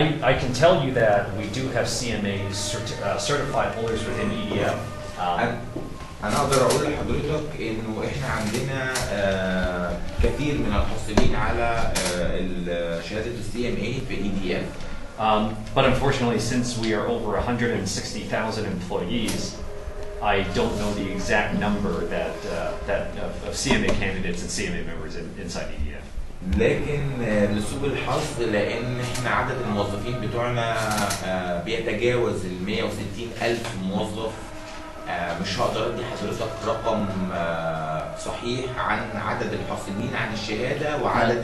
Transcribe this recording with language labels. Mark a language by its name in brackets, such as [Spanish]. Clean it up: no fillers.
[English] I can tell you that we do have CMA certified holders within EDF. [Arabic] أنا أقدر أقول لحضرتك إنه إحنا عندنا كثير من الحاصلين على شهادة CMA في EDF. [English] But unfortunately, since we are over 160,000 employees, I don't know the exact number of CMA candidates and CMA members inside EDF. [Arabic] لكن لسوء الحظ لأن إحنا عدد الموظفين بتوعنا بيتجاوز ال 160,000 موظف، مش هقدر ادي حضرتك رقم صحيح عن عدد الحاصلين عن الشهاده وعدد